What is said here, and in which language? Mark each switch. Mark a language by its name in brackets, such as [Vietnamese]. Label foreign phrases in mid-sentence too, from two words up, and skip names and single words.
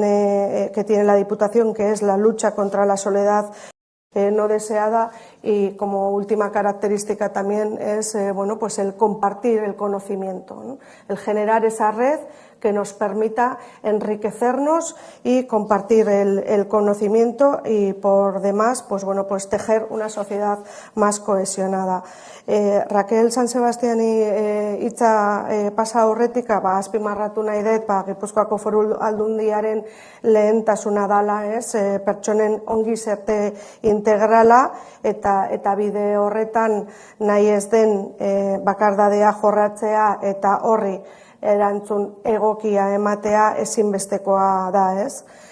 [Spanish] tiene la Diputación, que es la lucha contra la soledad no deseada, y como última característica también es bueno, pues el compartir el conocimiento, ¿no?, el generar esa red que nos permita enriquecernos y compartir el conocimiento y por demás, pues bueno, pues tejer una sociedad más cohesionada. [Basque] Raquel San Sebastiani hitza pasa aurretik, azpimarratu nahi dut, Gipuzkoako Foru Aldundiaren lehentasuna dala, pertsonen ongizate integrala, eta bide horretan nahi ez den bakardadea jorratzea eta horri erantzun egokia ematea ezinbestekoa da, ez?